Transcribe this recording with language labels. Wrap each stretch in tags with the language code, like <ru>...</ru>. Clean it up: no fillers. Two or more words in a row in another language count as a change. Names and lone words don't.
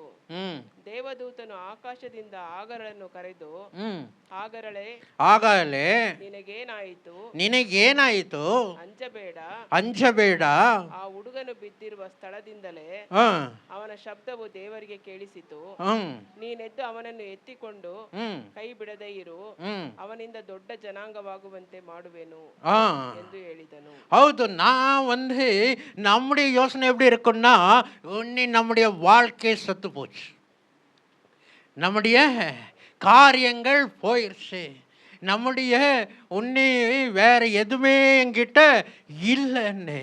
<kn>ದೇವದೂತನು ಆಕಾಶದಿಂದ ಆಗರಳನ್ನು ಕರೆದು, ಆಗರಳೆ ನಿನಗೇನಾಯಿತು, ಅಂಜಬೇಡ, ಆ ಹುಡುಗನು ಬಿದ್ದಿರುವ ಸ್ಥಳದಿಂದಲೇ ಅವನ ಶಬ್ದವು ದೇವರಿಗೆ ಕೇಳಿಸಿತು. ನೀನೆದ್ದು ಅವನನ್ನು ಎತ್ತಿಕೊಂಡು ಕೈ ಬಿಡದೇ ಇರು, ಅವನಿಂದ ದೊಡ್ಡ ಜನಾಂಗವಾಗುವಂತೆ ಮಾಡುವೆನು ಎಂದು ಹೇಳಿದನು. ಹೌದು,</kn> <ta>நம்முடைய யோசனை எப்படி இருக்குன்னா, நம்முடைய வாழ்க்கை சத்து போச்சு, நம்முடைய காரியங்கள் போயிடுச்சு, நம்முடைய உன்னை வேற எதுவுமே என்கிட்ட இல்லைன்னு.</ta>